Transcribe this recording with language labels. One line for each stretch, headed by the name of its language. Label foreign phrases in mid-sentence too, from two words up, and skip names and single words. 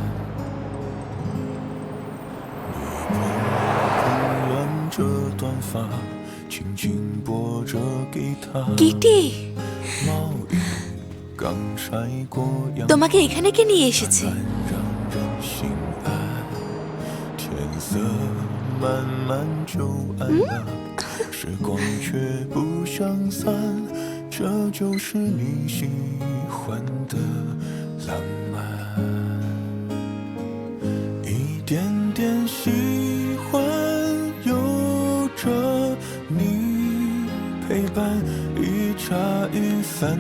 Chinese: 你碰乱着短发，轻轻拨着吉他。
Bangla: কিটি
Chinese: 毛衣刚晒过阳
Bangla: তোমাকে এখানে কে নিয়ে এসেছে?
Chinese: 让人心安，天色慢慢就暗了，时光却不想散，这就是你喜欢的浪漫。一点点喜欢，有着你陪伴，一茶一饭，